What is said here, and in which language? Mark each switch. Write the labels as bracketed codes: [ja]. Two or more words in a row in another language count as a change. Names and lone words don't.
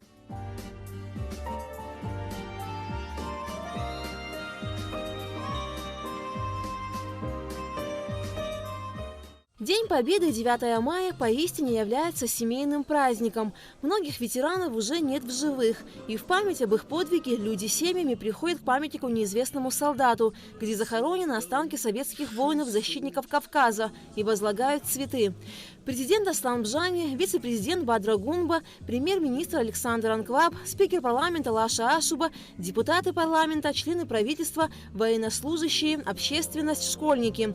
[ru] День Победы 9 мая поистине является семейным праздником. Многих ветеранов уже нет в живых. И в память об их подвиге люди семьями приходят к памятнику неизвестному солдату, где захоронены останки советских воинов-защитников Кавказа, и возлагают цветы. Президент Аслан Бжани, вице-президент Бадра Гунба, премьер-министр Александр Анкваб, спикер парламента Лаша Ашуба, депутаты парламента, члены правительства, военнослужащие, общественность, школьники.